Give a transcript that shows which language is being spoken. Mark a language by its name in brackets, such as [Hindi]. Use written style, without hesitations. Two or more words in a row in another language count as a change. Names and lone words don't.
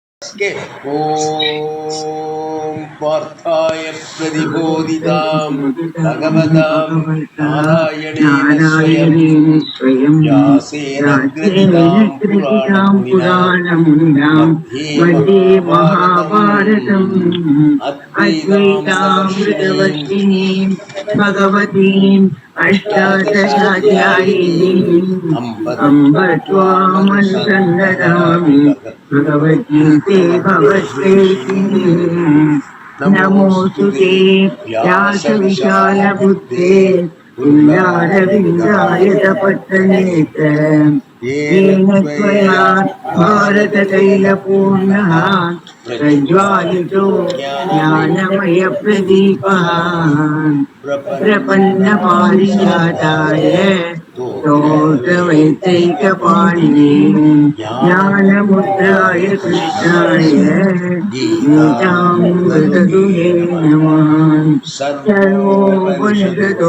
[Sanskrit] Okay. Om Parthaya Pradibodhitam Bhagavatam Narayana Swayam Vyasena Graditam Puranam Madhye Mahabharatam Advaitamritavartinim Bhagavatim Ashtadashaധ്യായിനീം അംബത്വാമനുസന്ദദാമി ഭഗവദ്ഗീതേ ഭഗവദ്വേഷിണീ നമോസ്തുതേ വ്യാസവിശാലബുദ്ധേ പുല്ലാരവിന്ദായതപത്രനേത്ര येन त्वया भारततैलपूर्णः प्रज्वालितो ज्ञानमयप्रदीपः प्रपन्नपारिजाताय स्तोत्रवैतैकपाणिने ज्ञानमुद्राय कृष्णाय गीतामृतदुहे नमः सर्वोपनिषदो